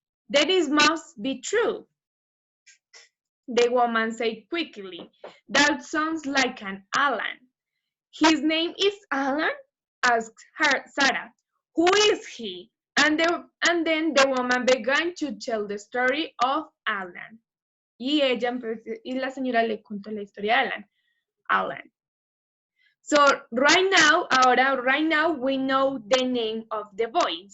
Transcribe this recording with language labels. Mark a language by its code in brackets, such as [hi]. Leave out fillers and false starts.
[en] "That is must be true," the woman said quickly. "That sounds like an Alan." "His name is Alan?" asked Sarah. "Who is he?" And then the woman began to tell the story of Alan. [es] Y la señora le contó la historia de Alan. [en] So right now we know the name of the boy.